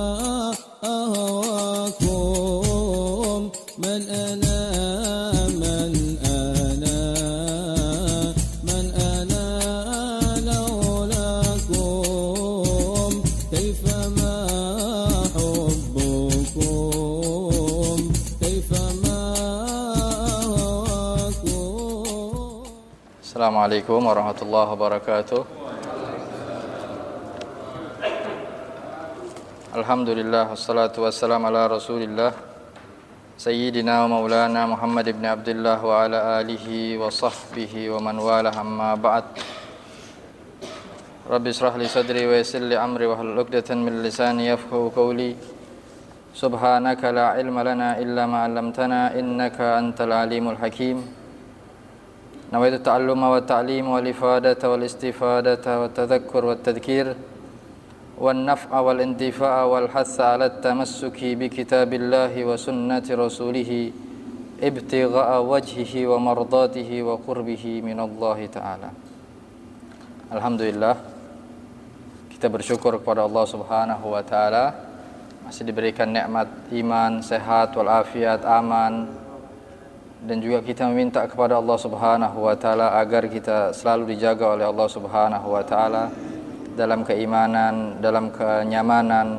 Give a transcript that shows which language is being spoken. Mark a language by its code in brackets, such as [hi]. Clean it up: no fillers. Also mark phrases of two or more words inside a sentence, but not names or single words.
[ar] أهواكم من أنا من أنا من أنا لولاكم كيفما حبكم كيفما أهواكم. السلام عليكم ورحمة الله وبركاته. الحمد لله والصلاة والسلام على رسول الله سيدنا ومولانا محمد بن عبد الله وعلى آله وصحبه ومن والاه أما بعد. رب اشرح لي صدري ويسر لي أمري واحلل عقدة من لساني يفقهوا قولي. سبحانك لا علم لنا إلا ما علمتنا إنك أنت العليم الحكيم. نويت التعلم والتعليم والإفادة والاستفادة والتذكر والتذكير والنفع والانتفاع والحث على التمسك بكتاب الله وسنة رسوله ابتغاء وجهه ومرضاته وقربه من الله تعالى. Alhamdulillah, [id] kita bersyukur kepada Allah [ar] سبحانه وتعالى [id] masih diberikan nikmat iman, sehat wal afiat, aman. Dan juga kita meminta kepada Allah [ar] سبحانه وتعالى [id] agar kita selalu dijaga oleh Allah [ar] سبحانه وتعالى [id] dalam keimanan, dalam kenyamanan.